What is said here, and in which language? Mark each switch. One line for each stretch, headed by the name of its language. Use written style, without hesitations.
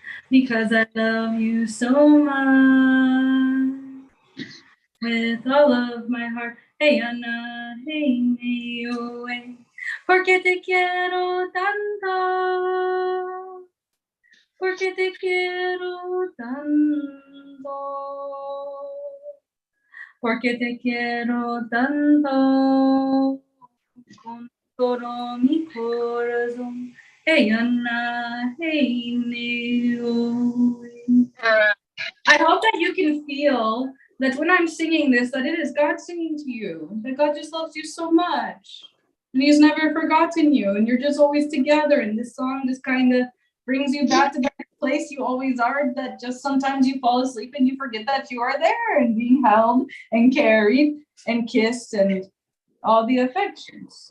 English: because I love you so much with all of my heart. Hey Ana, hey me, oh, hey,
Spanish: porque te quiero tanto, porque te quiero tanto, porque te quiero tanto con todo mi corazón.
English: Hey Ana, hey me, oh, hey. I hope that you can feel that when I'm singing this, that it is God singing to you, that God just loves you so much. And He's never forgotten you, and you're just always together. And this song just kind of brings you back to that place you always are, that just sometimes you fall asleep and you forget that you are there and being held and carried and kissed and all the affections.